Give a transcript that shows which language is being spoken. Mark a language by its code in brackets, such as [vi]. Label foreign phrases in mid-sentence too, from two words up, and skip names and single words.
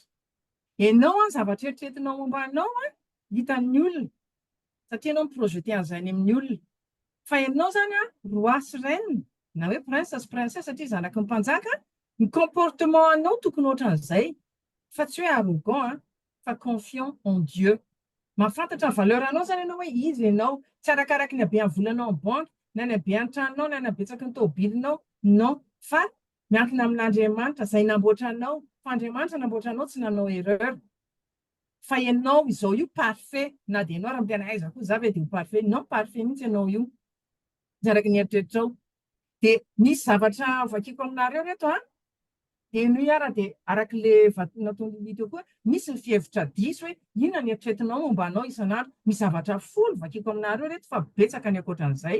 [mg] Ianao zavatra eritreretinao momba anao hitan'ny olona satria ianao miprojete an'izay any amin'ny olona. Fa ianao zany roi sy reine na hoe prince sy princesse satria zanaky ny mpanjaka, ny comportement anao tokony ohatran'izay. Fa tsy hoe arrogant fa [fr] confiant en Dieu. [mg] Mahafantatra ny valeur anao zany ianao hoe izy ianao, tsy arakaraky ny habean'ny volanao amin'ny banky, na ny habean'ny tranonao, na ny habetsaky ny tôbilinao, non, fa miankina amin'Andriamanitra izay namboatra anao. Fa Andriamanitra namboatra anao tsy nanao erreur. Fa ianao izao io parfait, na dia ianao raha mitena aiza koa za ve dia ho parfait, [fr] non parfait [mg] mihitsy ianao io. Zaraky ny eritreritrao. Dia misy zavatra vakiako aminareo reto dia no ara dia arak'ilay nataony teo koa, misy ny fihevitra diso hoe inona ny eritreretinao momba anao isan'andro. Misy zavatra folo vakiako aminareo reto fa betsaka ny ankoatran'izay.